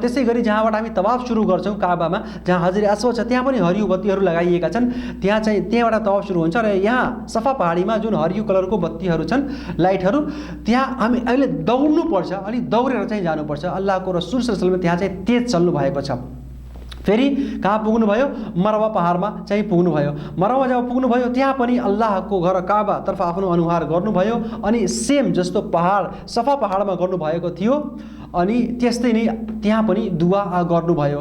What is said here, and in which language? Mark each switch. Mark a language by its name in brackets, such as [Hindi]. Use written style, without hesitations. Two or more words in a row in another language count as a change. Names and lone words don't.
[Nepali] त्यसै गरी जहाँबाट हामी तवाफ सुरु गर्छौँ काबामा, जहाँ हजरे अस्वद छ, त्यहाँ पनि हरियो बत्तीहरू लगाइएका छन्। त्यहाँबाट तवाफ सुरु हुन्छ। र यहाँ सफा पहाडीमा जुन हरियो कलरको बत्तीहरू छन्, लाइटहरू, त्यहाँ हामी अहिले दौड्नु पर्छ, अनि दौडेर चाहिँ जानुपर्छ। अल्लाहको रसूल [Arabic] صلى الله عليه وسلم [Nepali] त्यहाँ चाहिँ तेज चल्नु भएको छ। फेरि कहाँ पुग्नुभयो? मरवा पहाडमा चाहिँ पुग्नुभयो। मरवा जब पुग्नुभयो त्यहाँ पनि अल्लाहको घर काबातर्फ आफ्नो अनुहार गर्नुभयो। अनि सेम जस्तो पहाड सफा पहाडमा गर्नुभएको थियो, अनि त्यस्तै नै त्यहाँ पनि दुआ गर्नुभयो।